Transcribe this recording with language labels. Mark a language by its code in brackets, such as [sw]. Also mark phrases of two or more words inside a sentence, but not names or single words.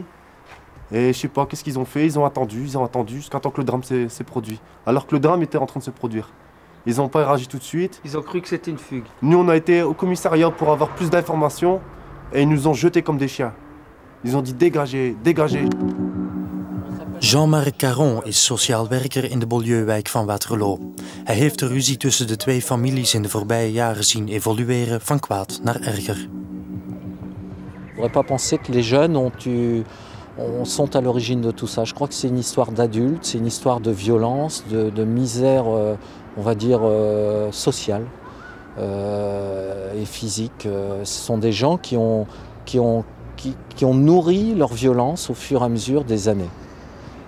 [fr] Et je sais pas qu'est-ce qu'ils ont fait, ils ont attendu jusqu'à temps que le drame s'est produit. Alors que le drame était en train de se produire. Ils n'ont pas réagi tout de suite. Ils ont cru que c'était une fugue. Nous on a été au commissariat pour avoir plus d'informations et ils nous ont jetés comme des chiens. Ils ont dit dégagez, dégagez. [nl] Jean-Marc Caron is sociaal werker in de Beaulieu-wijk van Waterloo. Hij heeft de ruzie tussen de twee families in de voorbije jaren zien evolueren van kwaad naar erger. [fr] On ne pourrait pas penser que les jeunes sont à l'origine de tout ça. Je crois que c'est une histoire d'adultes, c'est une histoire de violence, de misère, on va dire, sociale et physique. Ce sont des gens qui ont nourri leur violence au fur et à mesure des années.